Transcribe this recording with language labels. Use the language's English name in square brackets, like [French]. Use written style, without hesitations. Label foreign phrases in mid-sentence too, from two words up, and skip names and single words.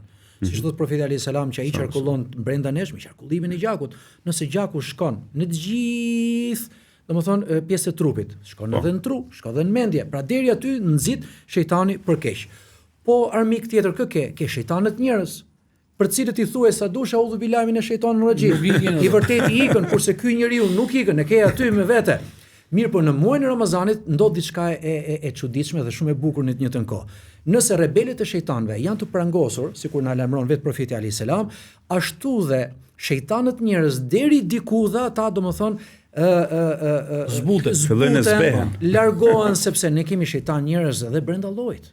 [Albanian] Siç thot profeti [Arabic] عليه السلام [Albanian] që ai qarkullon brenda nesh me qarkullimin e gjakut. Nëse gjaku shkon në të gjithë, domethënë pjesë të trupit, shkon edhe në tru, shkon edhe në mendje. Pra deri aty nxit shejtani për keq. Po armik tjetër kë ke shejtanët njerëz. për cilët i thuaj sa dush [Arabic] أعوذ بالله من الشيطان الرجيم. [Albanian] I vërtet i ikën, kurse ky njeriu nuk ikën, e ke aty me vete. Mirë, po në muajin e Ramazanit ndodh diçka e çuditshme dhe shumë e bukur në të njëjtën kohë. Nëse rebelët e shejtanëve janë të prangosur, sikur na lajmëron vetë profeti [Arabic] عليه السلام, [Albanian] ashtu dhe shejtanët njerëz deri diku dha ata domethën zbuten, largohen sepse ne kemi shejtan njerëz edhe brenda llojit.